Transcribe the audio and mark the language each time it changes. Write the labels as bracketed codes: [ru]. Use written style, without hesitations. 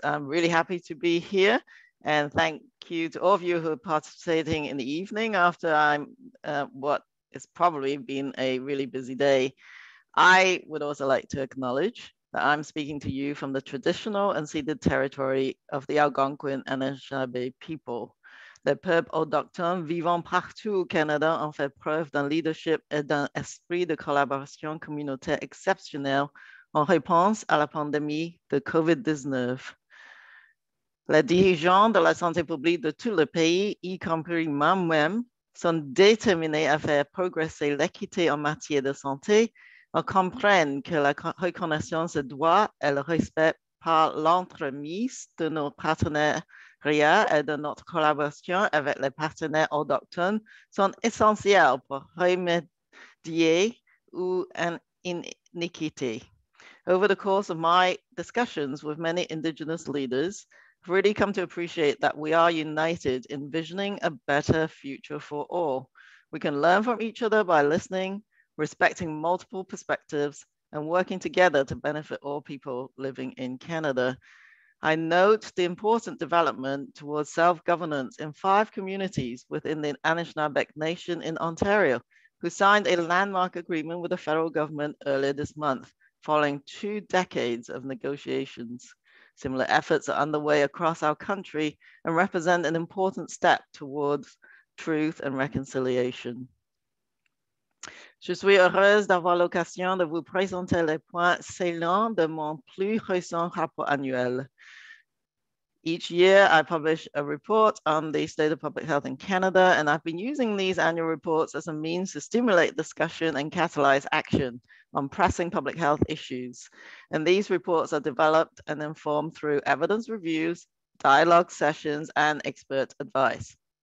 [en] I'm really happy to be here. And thank you to all of you who are participating in the evening after what has probably been a really busy day. I would also like to acknowledge that I'm speaking to you from the traditional and ceded territory of the Algonquin and Anishinaabe people. [fr] Les peuples autochtones vivant partout au Canada ont fait preuve d'un leadership et d'un esprit de collaboration communautaire exceptionnel en réponse à la pandémie de COVID-19. Les dirigeants de la santé publique de tout le pays, y compris moi-même, sont déterminés à faire progresser l'équité en matière de santé. On comprend que la reconnaissance de droits et le respect par l'entremise de nos partenariats et de notre collaboration avec les partenaires autochtones sont essentiels pour remédier à une inéquité. [en] Over the course of my discussions with many Indigenous leaders, I've really come to appreciate that we are united in envisioning a better future for all. We can learn from each other by listening, respecting multiple perspectives, and working together to benefit all people living in Canada. I note the important development towards self-governance in 5 communities within the Anishinaabe Nation in Ontario, who signed a landmark agreement with the federal government earlier this month, following 2 decades of negotiations. Similar efforts are underway across our country and represent an important step towards truth and reconciliation. [fr] Je suis heureuse d'avoir l'occasion de vous présenter les points salants de mon plus récent rapport annuel. [en] Each year, I publish a report on the state of public health in Canada, and I've been using these annual reports as a means to stimulate discussion and catalyze action on pressing public health issues. And these reports are developed and informed through evidence reviews, dialogue sessions, and expert advice.